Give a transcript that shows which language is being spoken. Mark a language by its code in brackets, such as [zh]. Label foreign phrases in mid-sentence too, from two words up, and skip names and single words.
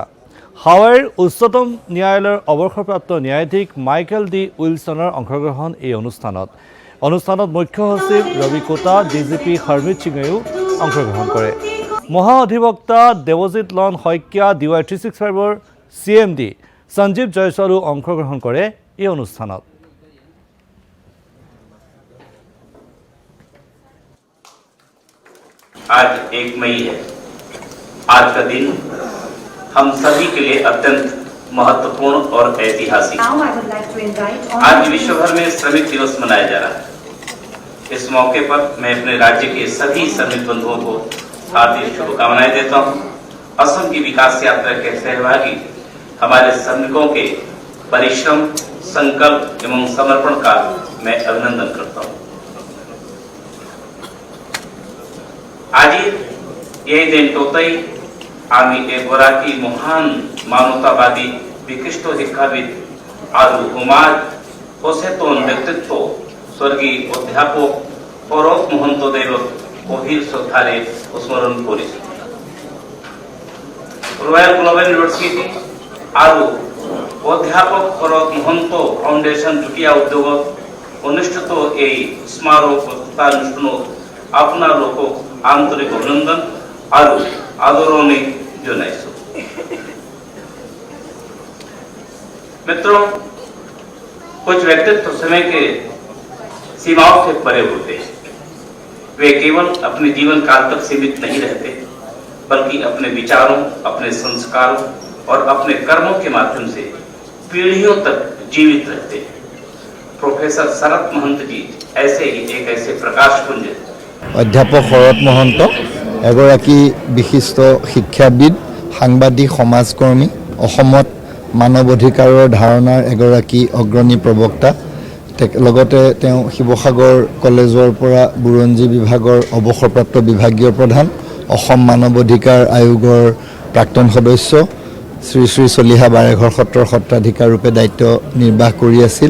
[as] হাৱাইৰ উচ্চতম ন্যায়ালয়ৰ অৱসৰপ্ৰাপ্ত ন্যায়াধীশ মাইকেল ডি উইলছনৰ অংশগ্ৰহণ এই অনুষ্ঠানত মুখ্য সচিব ৰবি কোটা DGP হৰমিত সিঙেও অংশগ্ৰহণ কৰে। মহা অধিবক্তা দেৱজিৎ লন শইকীয়া DY 365ৰ CMD সঞ্জীৱ জয়ছৱালো অংশগ্ৰহণ কৰে এই অনুষ্ঠানত। [hi] आज 1 मई है। आज का दिन हम सभी के लिए अत्यंत महत्वपूर्ण और ऐतिहासिक। आज विश्व भर में श्रमिक दिवस मनाया जा रहा है। इस मौके पर मैं अपने राज्य के सभी श्रमिक बंधुओं को हार्दिक शुभकामनाएं देता हूं। असम की विकास यात्रा के सहभागी हमारे श्रमिकों के परिश्रम, संकल्प एवं समर्पण का मैं अभिनंदन करता हूं। [as] আজি এই দিনটোতেই আমি এগৰাকী মহান মানৱতাবাদী বিশিষ্ট শিক্ষাবিদ আৰু সমাজ সচেতন ব্যক্তিত্ব স্বৰ্গীয় অধ্যাপক শৰৎ মহন্তদেৱক গভীৰ শ্ৰদ্ধাৰে স্মৰণ কৰিছোঁ। ৰয়েল গ্লোবেল ইউনিভাৰ্চিটি আৰু অধ্যাপক শৰৎ মহন্ত ফাউণ্ডেশ্যন যুটীয়া উদ্যোগত অনুষ্ঠিত এই স্মাৰক বক্তৃতানুষ্ঠানত আপোনালোকক [hi] आंतरिक अभिनंदन और आदरणी [as] जनाइছো। [hi] मित्रों, कुछ व्यक्तित्व समय के सीमाओं से परे होते हैं। वे केवल अपने जीवन काल तक सीमित नहीं रहते, बल्कि अपने विचारों, अपने संस्कारों और अपने कर्मों के माध्यम से पीढ़ियों तक जीवित रहते हैं। प्रोफेसर शरत महंत जी ऐसे ही एक ऐसे प्रकाश पुंज [as] অধ্যাপক শৰৎ মহন্ত এগৰাকী বিশিষ্ট শিক্ষাবিদ, সাংবাদিক, সমাজকৰ্মী, অসমত মানৱ অধিকাৰৰ ধাৰণাৰ এগৰাকী অগ্ৰণী প্ৰবক্তা। লগতে তেওঁ শিৱসাগৰ কলেজৰ পৰা বুৰঞ্জী বিভাগৰ অৱসৰপ্ৰাপ্ত বিভাগীয় প্ৰধান, অসম মানৱ অধিকাৰ আয়োগৰ প্ৰাক্তন সদস্য, শ্ৰী শ্ৰী চলিহা বাৰেঘৰ সত্ৰৰ সত্ৰাধিকাৰ ৰূপে দায়িত্ব নিৰ্বাহ কৰি আছিল।